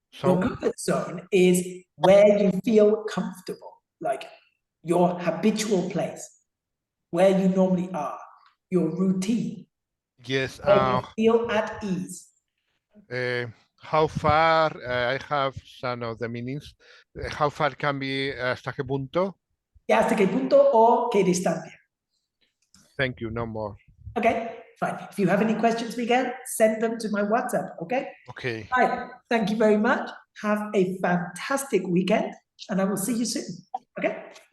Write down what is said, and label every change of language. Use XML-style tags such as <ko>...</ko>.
<en>Your comfort zone is where you feel comfortable, like your habitual place, where you normally are, your routine, Yes. where you feel at ease. How far? I have some of the meanings. How far can be?</en> <es>¿Hasta qué punto? ¿Hasta qué punto o qué distancia?</es> <en>Thank you. No more. Okay, fine. If you have any questions, Miguel, send them to my WhatsApp, okay? Okay. Right, thank you very much. Have a fantastic weekend, and I will see you soon, okay?</en>